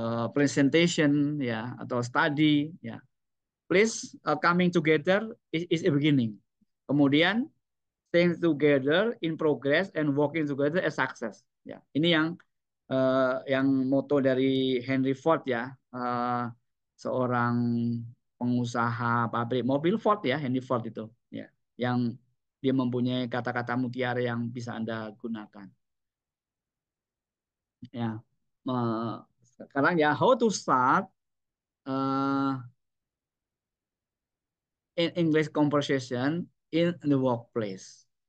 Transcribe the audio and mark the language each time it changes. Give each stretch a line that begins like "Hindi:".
English: Presentation ya atau study ya, please coming together is a beginning,
Indonesian: kemudian
English: staying together in progress and working together as success ya.
Indonesian: Ini yang moto dari Henry Ford ya, seorang pengusaha pabrik mobil Ford ya, Henry Ford itu ya, yang dia mempunyai kata-kata mutiara yang bisa Anda gunakan ya. Sekarang ya,
English: how to start uh, in English conversation in the workplace.